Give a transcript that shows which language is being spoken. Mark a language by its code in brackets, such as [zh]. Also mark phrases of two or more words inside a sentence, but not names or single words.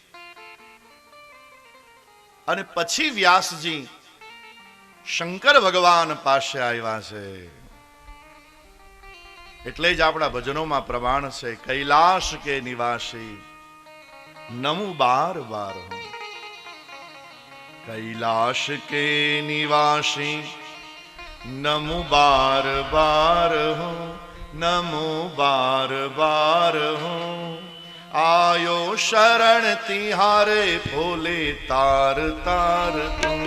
[gu] અને પછી વ્યાસજી શંકર ભગવાન પાસે આવ્યા છે. એટલે જ આપણા ભજનોમાં પ્રમાણ છે, [hi] कैलाश के निवासी नमु बार बार हुं. कैलाश के निवासी नमो बार बार हो, नमो बार बार हो. आयो शरण तिहारे भोले तार तार तुम.